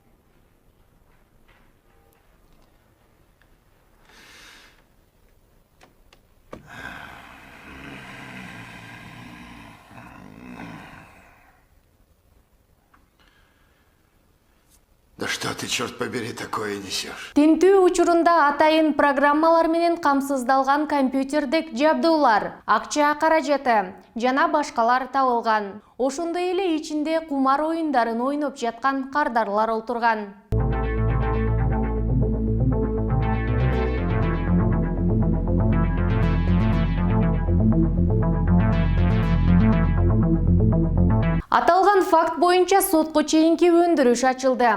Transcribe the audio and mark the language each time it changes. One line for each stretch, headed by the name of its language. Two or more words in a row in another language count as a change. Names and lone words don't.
Russian: Да что ты, черт побери, такое несешь?
Kyrgyz: Тинтүү учурунда атайын программалар менен камсыздалган компьютердик жабдуулар, акча каражаты жана башкалар табылган. Ошондой эле ичинде кумар оюндарын ойноп жаткан кардарлар олтурган. Аталган факт боюнча сотко чейинки өндүрүш ачылды.